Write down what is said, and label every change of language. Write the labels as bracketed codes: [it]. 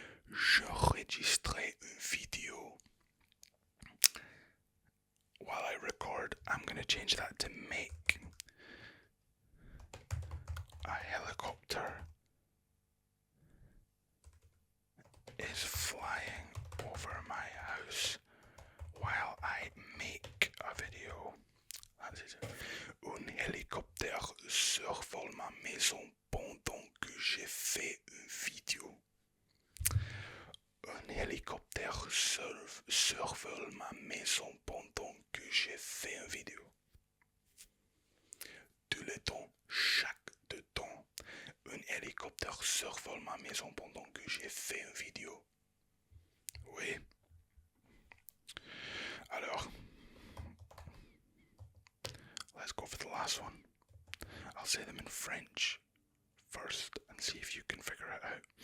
[fr] J'enregistrais une vidéo. [en] While I record, I'm going to change that to make. A helicopter is flying over my house while I make a video. That's it. [fr] Un hélicoptère survole ma maison pendant que j'ai fait une vidéo. Un hélicoptère survole ma maison pendant que j'ai fait une vidéo. Tout le temps, chaque temps, un hélicoptère survole ma maison pendant que j'ai fait une vidéo. Oui. Alors, [en] let's go for the last one. I'll say them in French first and see if you can figure it out.